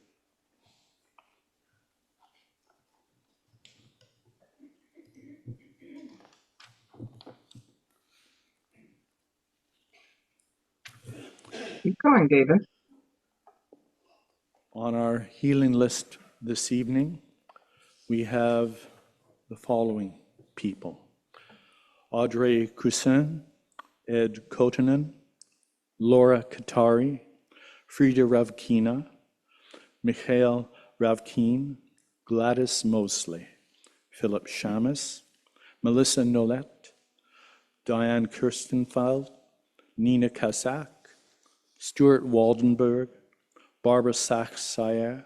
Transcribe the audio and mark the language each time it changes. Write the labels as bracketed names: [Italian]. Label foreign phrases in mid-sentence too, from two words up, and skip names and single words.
[English] Keep going, David. On our healing list this evening, we have the following people: Audrey Cousin, Ed Kotanen, Laura Katari, Frida Ravkina, Mikhail Ravkin, Gladys Mosley, Philip Shamus, Melissa Nolette, Diane Kirstenfeld, Nina Kasak, Stuart Waldenberg, Barbara Sachs-Sayer,